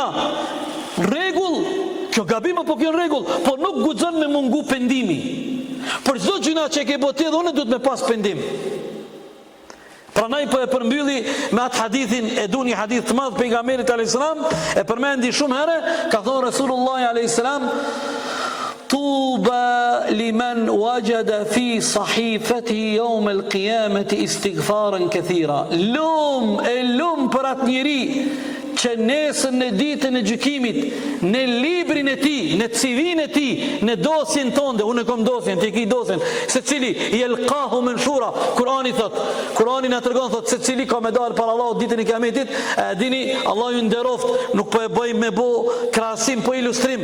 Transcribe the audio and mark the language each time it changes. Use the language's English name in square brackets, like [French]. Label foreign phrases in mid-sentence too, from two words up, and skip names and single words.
[Albanian] Rregull, kjo gabim apo kjo rregull, po nuk guxon me mungu pendimi. Për çdo gjuna që ke botë dhe unë duhet me pas pendim. Pranaj po e përmbylli me atë hadithin, e du një hadith të madh pejgamberit [Arabic] عليه السلام, [Albanian] e përmendi shumë herë, ka thonë Resulullah [Arabic] عليه السلام, طوبى لمن وجد في صحيفته يوم القيامة استغفارا كثيرا. [Albanian] Lum për atë njeri që nesër në ditën e gjykimit, në librin e tij, në CV-n e tij, në dosjen tonde, unë kam dosjen, ti ke dosjen, secili [Arabic] يلقاه منشورا. [Albanian] Kurani thot, Kurani na tregon thot se cili ka me dal para Allahut ditën e kiametit, dini Allahu ju nderoft, nuk po e bëj me bo krahasim, po ilustrim.